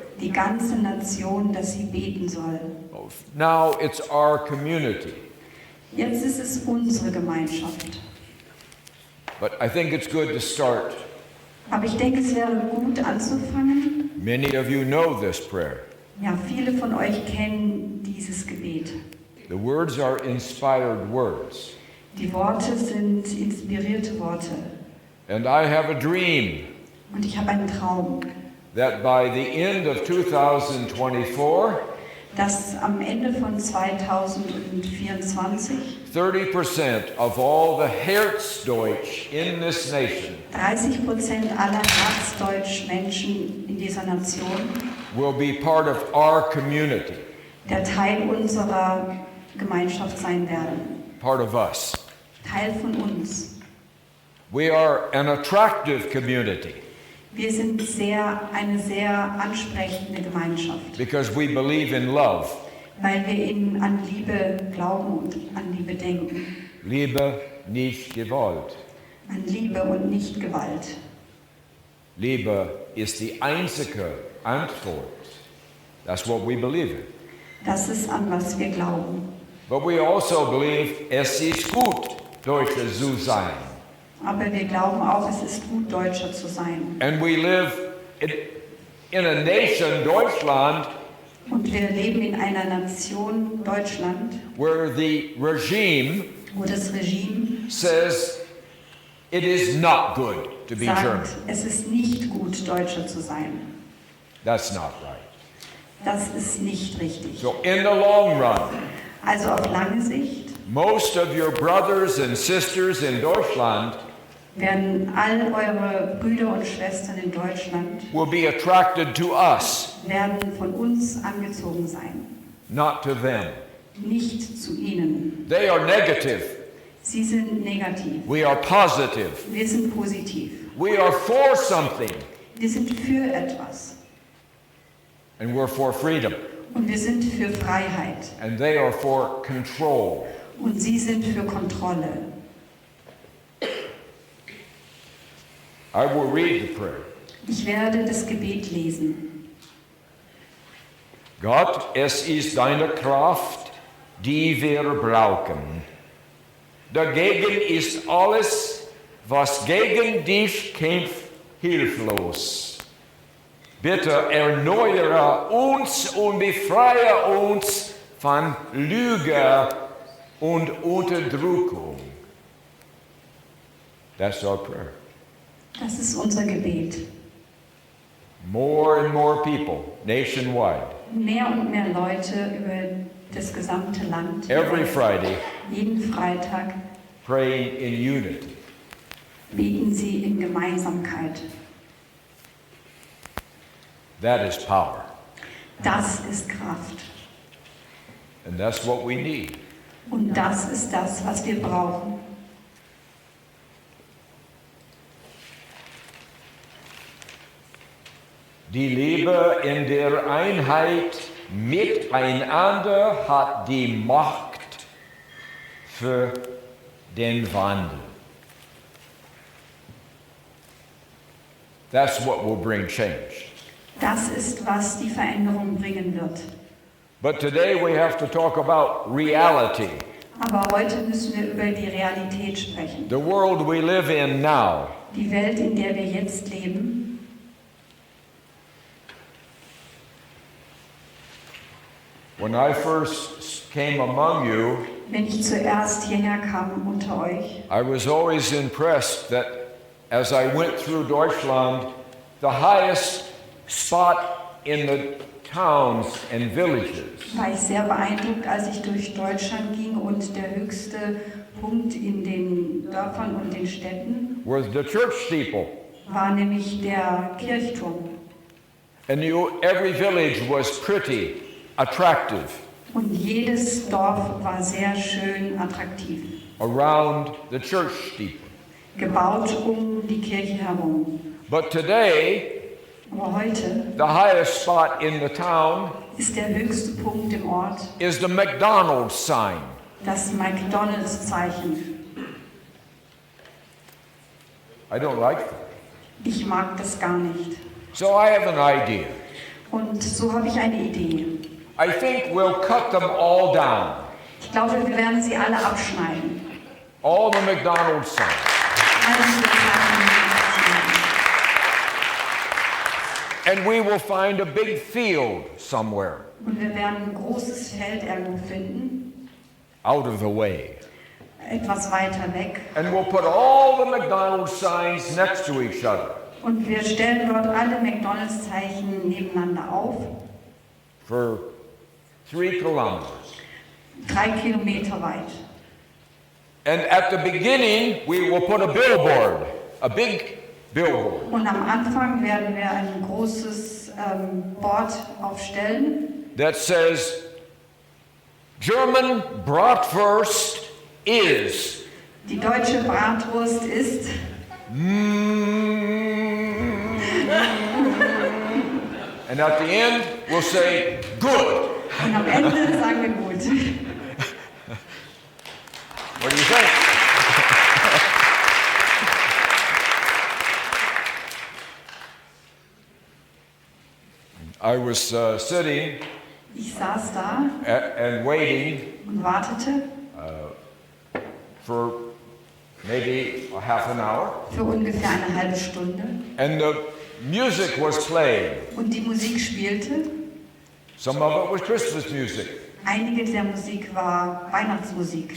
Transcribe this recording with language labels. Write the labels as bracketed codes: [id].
[de] die ganze Nation, dass sie beten soll. [en] Now it's our community, [de] Jetzt ist es unsere Gemeinschaft. [en] but I think it's good to start. [de] Aber ich denke, es wäre gut anzufangen. [en] Many of you know this prayer. [de] Ja, viele von euch kennen dieses Gebet. [en] The words are inspired words. [de] Die Worte sind inspirierte Worte. [en] And I have a dream [de] Und ich habe einen Traum, [en] that by the end of 2024, [de] dass am Ende von 2024 [en] 30% of all the Herzdeutsch in this nation [de] 30% aller Herzdeutsch-Menschen in dieser Nation [en] will be part of our community, [de] der Teil unserer Gemeinschaft sein werden. [en] part of us. [de] Teil von uns. [en] We are an attractive community [de] Wir sind eine sehr ansprechende Gemeinschaft, [en] because we believe in love. [de] weil wir an Liebe glauben und an Liebe denken. Liebe, nicht Gewalt. An Liebe und nicht Gewalt. Liebe ist die einzige Antwort. [en] That's what we believe in. [de] Das ist, an was wir glauben. [en] But we also believe [de] es ist gut, Deutsche zu sein. Aber wir glauben auch, es ist gut, Deutscher zu sein. [en] And we live in a nation, Deutschland, [de] Und wir leben in einer Nation, Deutschland, [en] where the regime [de] wo das Regime [en] says it is not good to be German. [de] sagt, es ist nicht gut, Deutscher zu sein. [en] That's not right. [de] Das ist nicht richtig. [en] So in the long run, [de] Also auf lange Sicht [en] most of your brothers and sisters in Deutschland [de] werden all eure Brüder und Schwestern in Deutschland [en] will be attracted to us, [de] werden von uns angezogen sein, [en] not to them. [de] nicht zu ihnen. [en] They are negative. [de] Sie sind negativ. [en] We are positive. [de] Wir sind positiv. [en] We are for something, [de] Wir sind für etwas. [en] and we're for freedom. [de] Und wir sind für Freiheit. [en] And they are for control. [de] Und sie sind für Kontrolle. [en] I will read the prayer. [de] Ich werde das Gebet lesen. Gott, es ist deine Kraft, die wir brauchen. Dagegen ist alles, was gegen dich kämpft, hilflos. Bitte erneuere uns und befreie uns von Lüge und Unterdrückung. [en] That's our prayer. [de] Das ist unser Gebet. [en] More and more people nationwide, [de] Mehr und mehr Leute über das gesamte Land, [en] every Friday, [de] jeden Freitag [en] praying in unity. [de] beten sie in Gemeinsamkeit. [en] That is power. [de] Das ist Kraft. [en] And that's what we need. [de] Und das ist das, was wir brauchen. Die Liebe in der Einheit miteinander hat die Macht für den Wandel. [en] That's what will bring change. [de] Das ist, was die Veränderung bringen wird. [en] But today we have to talk about reality. [de] Aber heute müssen wir über die Realität sprechen. [en] The world we live in now. [de] Die Welt, in der wir jetzt leben. [en] When I first came among you, [de] Wenn ich zuerst hierher kam unter euch, [en] I was always impressed that as I went through Deutschland, the highest spot in the towns and villages [de] war ich sehr beeindruckt, als ich durch Deutschland ging und der höchste Punkt in den Dörfern und den Städten [en] was the church steeple. [de] war nämlich der Kirchturm. [en] And every village was pretty, attractive, [de] Und jedes Dorf war sehr schön attraktiv, [en] around the church steeple. [de] gebaut die Kirche herum. [en] But today, [de] Aber heute [en] the highest spot in the town [de] ist der höchste Punkt im Ort [en] is the McDonald's sign. [de] das McDonald's-Zeichen. [en] I don't like that. [de] Ich mag das gar nicht. [en] So I have an idea. [de] Und so habe ich eine Idee. [en] I think we'll cut them all down. [de] Ich glaube, wir werden sie alle abschneiden. [en] All the McDonald's signs. [de] Alle diese Zeichen abschneiden. [en] And we will find a big field somewhere [de] Und wir werden ein großes Feld irgendwo finden, [en] out of the way. [de] etwas weiter weg. [en] And we'll put all the McDonald's signs next to each other [de] Und wir stellen dort alle McDonald's-Zeichen nebeneinander auf, [en] for 3 kilometers. [de] 3 Kilometer weit. [en] And at the beginning, we will put a billboard, a big billboard. [de] Und am Anfang werden wir ein großes Board aufstellen, [en] That says, German Bratwurst is. [de] die deutsche Bratwurst ist. [en] And at the end, we'll say, good. [de] Und am Ende sagen wir gut. [en] What do you think? I was sitting [de] Ich saß da [en] and waiting [de] und wartete [en] for maybe a half an hour, [de] für ungefähr eine halbe Stunde. [en] and the music was playing. [de] Und die Musik spielte. [en] Some of it was Christmas music. [de] Einige der Musik war Weihnachtsmusik.